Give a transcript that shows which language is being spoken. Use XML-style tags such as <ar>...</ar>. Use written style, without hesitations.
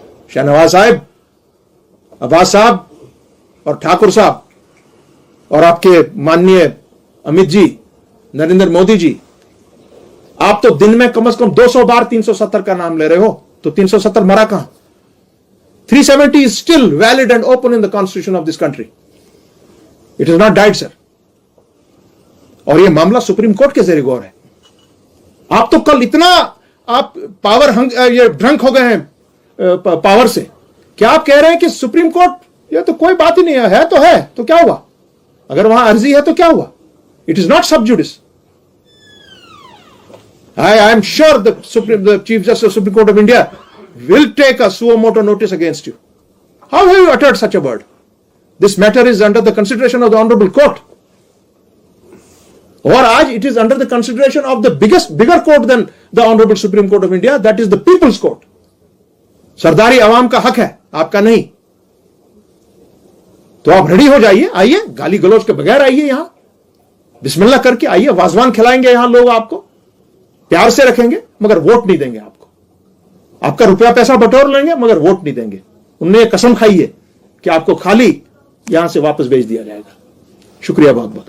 <hi>शाहनवाज साहब, अब्बास साहब और ठाकुर साहब और आपके माननीय अमित जी, नरेंद्र मोदी जी, आप तो दिन में कम से कम 200 बार 370 का नाम ले रहे हो, तो 370 मरा कहां?</hi> <en>370 is still valid and open in the constitution of this country. It has not died, sir.</en> <hi>और ये मामला सुप्रीम कोर्ट के जरिए गौर है। आप तो कल इतना आप ये ड्रंक हो गए हैं पावर से, क्या आप कह रहे हैं कि सुप्रीम कोर्ट, ये तो कोई बात ही नहीं है तो है, तो क्या हुआ? अगर वहां अर्जी है तो क्या हुआ?</hi> <en>It is not sub judice. I am sure the Chief Justice of the Supreme Court of India will take a suo motu notice against you. How have you uttered such a word? This matter is under the consideration of the Honorable Court.</en> <hi>और आज</hi> <en>it is under the consideration of the bigger court than the Honorable Supreme Court of India, that is the People's Court.</en> <hi>सरदारी आवाम का हक है, आपका नहीं। तो आप ready हो जाइए, आइए, गाली गलौज के बगैर आइए, यहां बिस्मिल्लाह करके आइए, वाजवान खिलाएंगे यहां लोग, आपको प्यार से रखेंगे, मगर वोट नहीं देंगे आपको। आपका रुपया पैसा बटोर लेंगे, मगर वोट नहीं देंगे। उनने कसम खाई है कि आपको खाली यहां से वापस भेज दिया जाएगा। शुक्रिया बहुत बहुत।</hi>